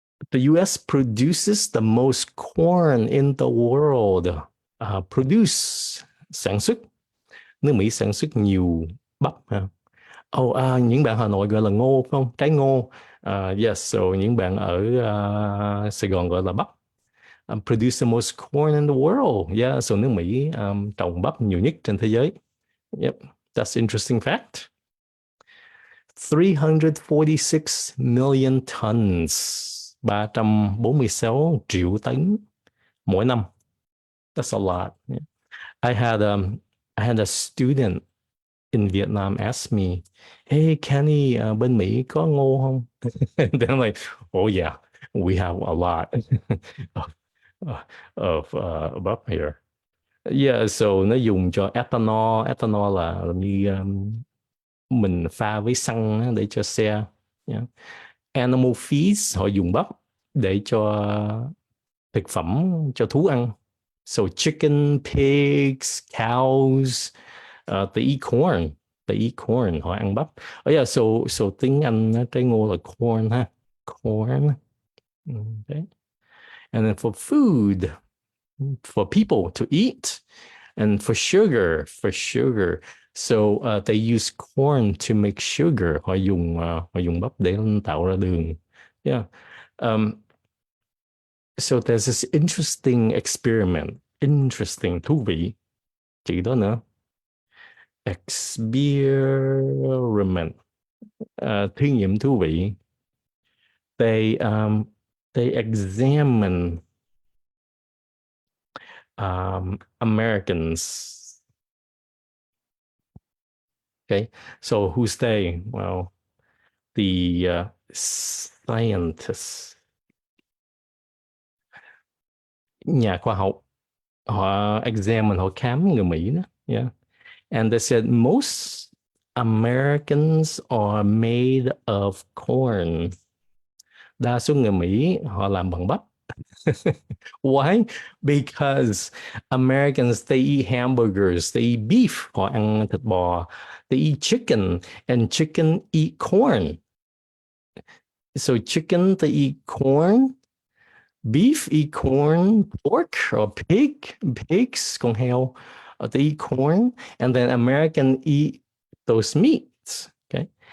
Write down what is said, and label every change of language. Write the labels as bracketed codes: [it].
[en] The US produces the most corn in the world. Produce. [vi] sản xuất, nước Mỹ sản xuất nhiều bắp ha. Những bạn Hà Nội gọi là ngô phải không? Trái ngô. Yes, so những bạn ở Sài Gòn gọi là bắp. [en] Produce the most corn in the world. [vi] Yeah, so nước Mỹ trồng bắp nhiều nhất trên thế giới. [en] Yep, that's interesting fact. 346 million tons, [vi] 346 triệu tấn mỗi năm. [en] That's a lot. Yeah. I had um I had a student in Vietnam ask me, "Hey Kenny, [vi] bên Mỹ có ngô không?" [en] And then I'm like, "Oh yeah, we have a lot of, bắp here." [vi] Yeah, so nó dùng cho ethanol. Ethanol là như mình pha với xăng để cho xe. Yeah. Animal feeds, họ dùng bắp để cho thực phẩm cho thú ăn. [en] So chicken, pigs, cows, they eat corn. They eat corn. [vi] Họ ăn bắp. Oh yeah, so tiếng Anh trái ngô là corn ha. [en] Corn. Okay. And then for food, for people to eat, and for sugar. So they use corn to make sugar. [vi] Họ dùng bắp để tạo ra đường. [en] Yeah. Um, so there's this interesting experiment. [vi] Interesting, thú vị. Chỉ đó nữa. Experiment. Thí nghiệm thú vị. [en] They examine Americans. Okay, so who's they? [vi] Well, the scientists, nhà khoa học, họ examine, họ khám người Mỹ đó. [en] Yeah, and they said most Americans are made of corn. [vi] Đa số người Mỹ họ làm bằng bắp. [en] Why? Because Americans, they eat hamburgers, they eat beef, [vi] họ ăn thịt bò, [en] they eat chicken, and chicken eat corn. So chicken, they eat corn, beef eat corn, pork or pigs, con heo, they eat corn, and then American eat those meats, okay?